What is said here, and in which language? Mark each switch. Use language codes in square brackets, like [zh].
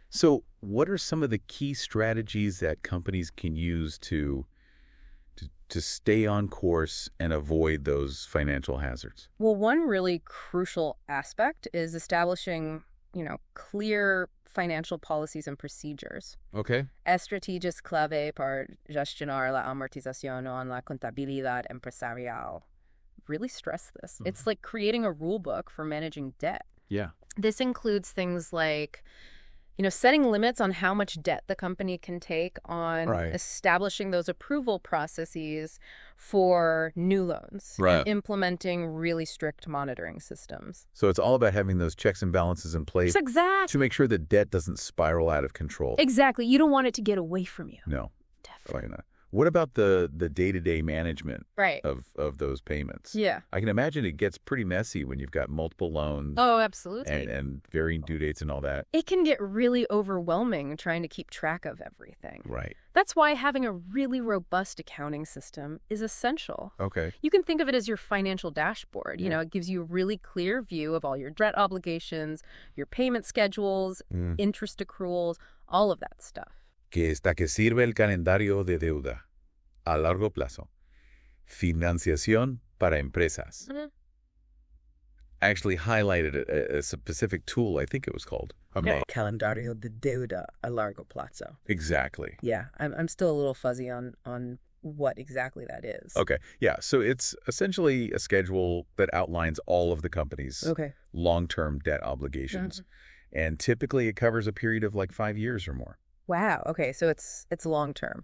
[en] So what are some of the key strategies that companies can use to stay on course and avoid those financial hazards? Well, one really crucial aspect is establishing, clear financial policies and procedures. Okay. [es] Estrategias clave para gestionar la amortización en la contabilidad empresarial. [en] Really stress this. It's like creating a rule book for managing debt. Yeah. This includes things like, setting limits on how much debt the company can take, on establishing those approval processes for new loans, and implementing really strict monitoring systems. So it's all about having those checks and balances in place to make sure that debt doesn't spiral out of control. Exactly. You don't want it to get away from you. No. Definitely not. What about the day-to-day management of those payments? Yeah. I can imagine it gets pretty messy when you've got multiple loans. Oh, absolutely. And varying due dates and all that. It can get really overwhelming trying to keep track of everything. Right. That's why having a really robust accounting system is essential. Okay. You can think of it as your financial dashboard. It gives you a really clear view of all your debt obligations, your payment schedules, interest accruals, all of that stuff. [es] Que sirve el calendario de deuda a largo plazo. Financiación para empresas. [en] I actually highlighted a specific tool, I think it was called. [es] Calendario de deuda a largo plazo. [en] Exactly. Yeah, I'm still a little fuzzy on what exactly that is. Okay, yeah, so it's essentially a schedule that outlines all of the company's long-term debt obligations. And typically it covers a period of like 5 years or more. Wow. Okay. So it's long term.